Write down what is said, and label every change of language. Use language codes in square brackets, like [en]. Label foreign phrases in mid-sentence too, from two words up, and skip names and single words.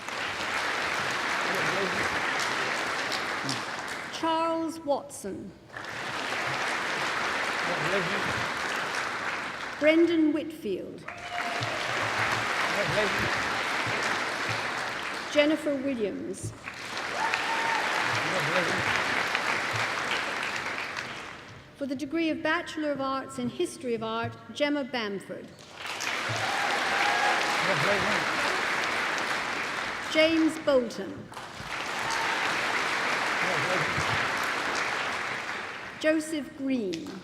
[en] Charles Watson. Brendan Whitfield. Jennifer Williams. For the degree of Bachelor of Arts in History of Art, Gemma Bamford. James Bolton. Joseph Green.